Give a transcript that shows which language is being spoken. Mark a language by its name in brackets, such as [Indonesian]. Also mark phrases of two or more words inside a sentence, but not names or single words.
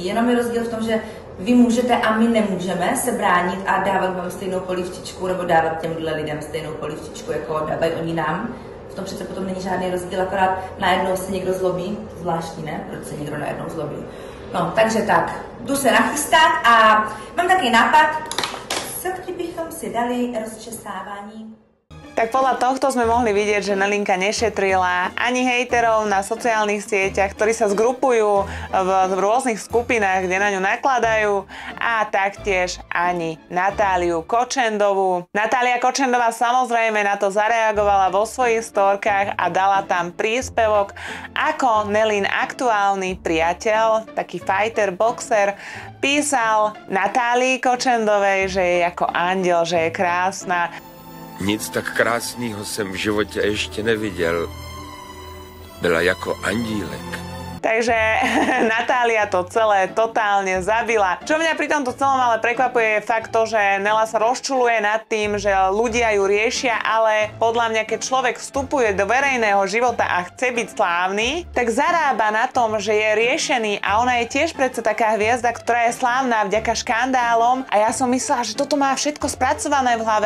[Czech] Jenom je rozdíl v tom, že vy můžete a my nemůžeme se bránit a dávat vám stejnou polívčičku nebo dávat těmhle lidem stejnou polívčičku, jako dávají oni nám. V tom přece potom není žádný rozdíl, akorát najednou se někdo zlobí. Zvláštní, ne? Proč se někdo najednou zlobí? No, takže tak, jdu se nachystat a mám takový nápad, co kdybychom si dali rozčesávání. [Slovak] Tak podľa tohto sme mohli vidieť, že Nelinka nešetrila ani hejterov na sociálnych sieťach, ktorí sa zgrupujú v rôznych skupinách, kde na ňu nakladajú, a taktiež ani Natáliu Kočendovú. Natália Kočendová samozrejme na to zareagovala vo svojich storkách a dala tam príspevok, ako Nelin aktuálny priateľ, taký fighter, boxer, písal Natálii Kočendovej, že je ako anděl, že je krásna. [Czech] Nic tak krásného jsem v životě ještě neviděl. Byla jako andílek. [Slovak] Takže Natália to celé totálne zabila. Čo mňa pri tomto celom ale prekvapuje, je fakt to, že Nela sa rozčuluje nad tým, že ľudia ju riešia, ale podľa mňa, keď človek vstupuje do verejného života a chce byť slávny, tak zarába na tom, že je riešený, a ona je tiež predsa taká hviezda, ktorá je slávna vďaka škandálom, a ja som myslela, že toto má všetko spracované v hlave.